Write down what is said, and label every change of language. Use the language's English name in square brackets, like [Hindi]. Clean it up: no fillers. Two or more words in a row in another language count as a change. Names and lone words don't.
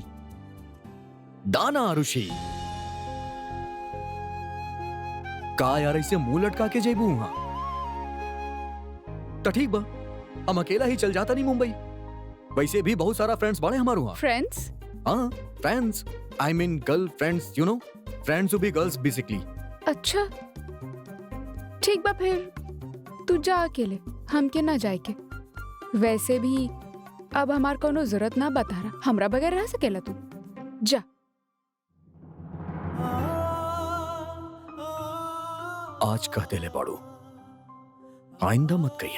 [Bhojpuri] दाना आरुषि, का यार ऐसे मुंह लटका के जेबू वहां? तो ठीक बा, हम अकेला ही चल जाता नहीं मुंबई। वैसे भी बहुत सारा फ्रेंड्स बड़े हमारे वहाँ। फ्रेंड्स? हाँ, [English] Friends, I mean girlfriends, you know, friends who be girls basically. [Bhojpuri] अच्छा ठीक बा, फिर तू जा अकेले, हमके ना जाए के। वैसे भी अब हमार कोनो जरूरत ना बता रहा, हमरा बगैर रह सकेला तू। जा। आज कह देले बाड़ू, आइंदा मत कहिया।